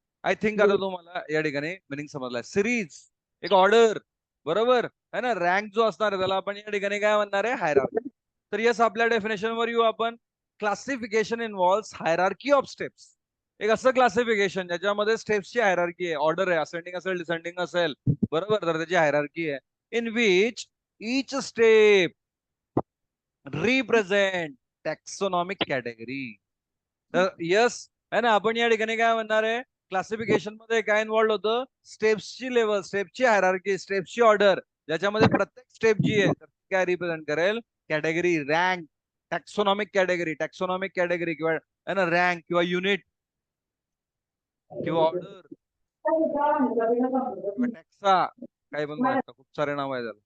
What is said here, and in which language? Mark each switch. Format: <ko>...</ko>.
<en>I think</en> <mr>आता तुम्हाला या ठिकाणी मिनिंग समजलाय. सिरीज एक ऑर्डर. बरोबर है ना. रँक जो असणार आहे त्याला आपण या ठिकाणी काय म्हणणार आहे? हायरार्की. तर यस आपल्या डेफिनेशन वर येऊ आपण.</mr> <en>Classification involves hierarchy of steps.</en> <mr>एक असं क्लासिफिकेशन ज्याच्यामध्ये स्टेप्सची हायरार्की आहे. ऑर्डर आहे. असेंडिंग असेल, डिसेंडिंग असेल. बरोबर. तर त्याची हायरार्की आहे.</mr> <en>In which each step represent taxonomic category.</en> <mr>तर यस</mr> <hi>है ना.</hi> <mr>आपण या ठिकाणी काय म्हणणार आहे? क्लासिफिकेशन मध्ये काय इन्व्हॉल्ड होतं? स्टेप्सची लेवल, स्टेपची हायरार्की, स्टेप्सची ऑर्डर, ज्याच्यामध्ये प्रत्येक स्टेप जी आहे तर काय रिप्रेझेंट करेल? Category, rank, टॅक्सोनॉमिक category. टॅक्सोनॉमिक कॅटेगरी किंवा है ना रँक किंवा युनिट किंवा ऑर्डर किंवा टॅक्सा. काही पण म्हणतात. खूप सारे नाव आहे त्याला.</mr>